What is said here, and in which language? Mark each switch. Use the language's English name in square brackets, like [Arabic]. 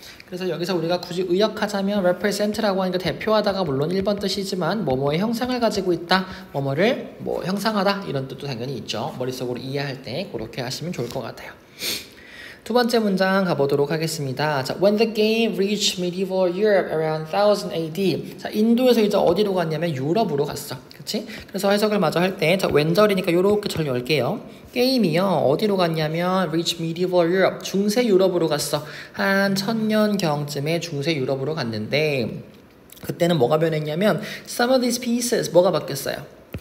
[Korean] 그래서 여기서 우리가 굳이 의역하자면 represent라고 하니까 대표하다가 물론 1번 뜻이지만 뭐뭐의 형상을 가지고 있다, 뭐뭐를 뭐 형상하다 이런 뜻도 당연히 있죠. 머릿속으로 이해할 때 그렇게 하시면 좋을 것 같아요. 두 번째 문장 가보도록 하겠습니다. [English] 자, when the game reached medieval Europe around 1000 AD. [Korean] 자, 인도에서 이제 어디로 갔냐면 유럽으로 갔어. 그치? 그래서 해석을 마저 할 때, 자, 왼절이니까 요렇게 절 열게요. 게임이요, 어디로 갔냐면 [English] reach medieval Europe. [Korean] 중세 유럽으로 갔어. 한 1000년경쯤에 중세 유럽으로 갔는데, 그때는 뭐가 변했냐면 [English] some of these pieces, [Korean] 뭐가 바뀌었어요?